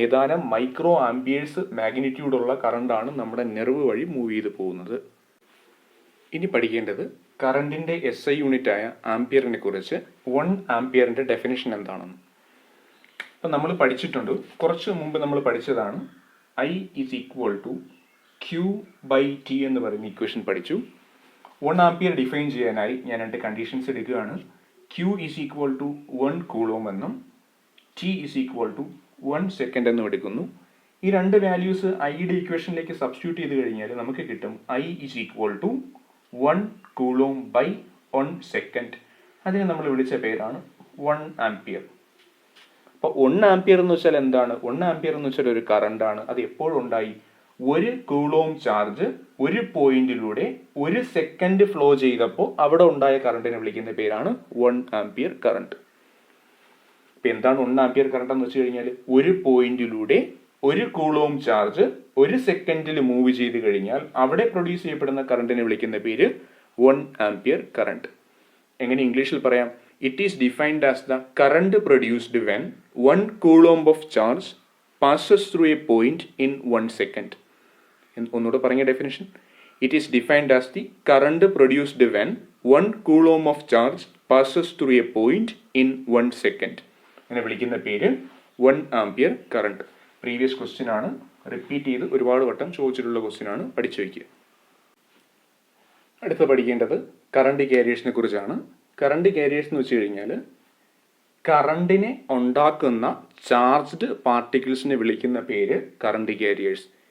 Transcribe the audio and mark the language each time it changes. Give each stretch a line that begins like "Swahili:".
Malayalam: ഏതാനും micro amperes മാഗ്നിറ്റ്യൂഡുള്ള കറണ്ടാണ് നമ്മുടെ nerve വഴി മൂവ് ചെയ്ത് പോകുന്നത്. ഇനി പഠിക്കേണ്ടത് കറണ്ടിൻ്റെ SI യൂണിറ്റായ ആംപിയറിനെ കുറിച്ച്. 1 ആംപിയറിൻ്റെ ഡെഫിനിഷൻ എന്താണെന്ന്. അപ്പം നമ്മൾ പഠിച്ചിട്ടുണ്ട്, കുറച്ച് മുമ്പ് നമ്മൾ പഠിച്ചതാണ്.
English: I is equal to Q/T
Malayalam: എന്ന് പറയുന്ന ഇക്വേഷൻ പഠിച്ചു. 1 ആംപിയർ ഡിഫൈൻ ചെയ്യാനായി ഞാൻ 2 കണ്ടീഷൻസ് എടുക്കുകയാണ്.
English: Q is equal to 1
Malayalam: coulomb എന്നും
English: T is equal to 1
Malayalam: second എന്നും എടുക്കുന്നു. ഈ 2 വാല്യൂസ് ഐയുടെ ഇക്വേഷനിലേക്ക് സബ്സ്റ്റിറ്റ്യൂട്ട് ചെയ്ത് കഴിഞ്ഞാൽ നമുക്ക് കിട്ടും
English: I is equal to 1
Malayalam: coulomb by 1 second. അതിനെ നമ്മൾ വിളിച്ച പേരാണ് 1 ആംപിയർ. അപ്പോൾ 1 ആംപിയർ എന്ന് വെച്ചാൽ എന്താണ്? 1 ആംപിയർ എന്ന് വെച്ചാൽ ഒരു കറണ്ടാണ്. അത് എപ്പോഴുണ്ടായി? 1 കൂളോം ചാർജ് ഒരു പോയിന്റിലൂടെ 1 സെക്കൻഡ് ഫ്ലോ ചെയ്തപ്പോൾ അവിടെ ഉണ്ടായ കറണ്ടിനെ വിളിക്കുന്ന പേരാണ് 1 ആംപിയർ കറണ്ട്. ഇപ്പം എന്താണ് 1 ആംപിയർ കറണ്ട് എന്ന് വെച്ച് കഴിഞ്ഞാൽ, ഒരു പോയിന്റിലൂടെ 1 കൂളോം ചാർജ് 1 സെക്കൻഡിൽ മൂവ് ചെയ്ത് കഴിഞ്ഞാൽ അവിടെ പ്രൊഡ്യൂസ് ചെയ്യപ്പെടുന്ന കറണ്ടിനെ വിളിക്കുന്ന പേര് 1 ആംപിയർ കറണ്ട്. എങ്ങനെ ഇംഗ്ലീഷിൽ പറയാം?
English: It is defined as the current produced when 1 coulomb of charge passes through a point in 1 second.
Malayalam: ഒന്നുകൂടെ പറഞ്ഞ definition.
English: It is defined as the current produced when 1 coulomb of charge passes through a point in 1 second.
Malayalam: അങ്ങനെ വിളിക്കുന്ന പേര് 1 ampere current. Previous question ആണ്, repeat ചെയ്ത് ഒരുപാട് വട്ടം ചോദിച്ചിട്ടുള്ള ക്വസ്റ്റ്യൻ ആണ്, പഠിച്ചു വയ്ക്കുക. അടുത്ത പഠിക്കേണ്ടത് കറണ്ട് കാരിയേഴ്സിനെ കുറിച്ചാണ്. കറണ്ട് കാരിയേഴ്സ് എന്ന് വെച്ച് കഴിഞ്ഞാൽ കറണ്ടിനെ ഉണ്ടാക്കുന്ന ചാർജ്ഡ് പാർട്ടിക്കിൾസിനെ വിളിക്കുന്ന പേര് കറണ്ട് കാരിയേഴ്സ്.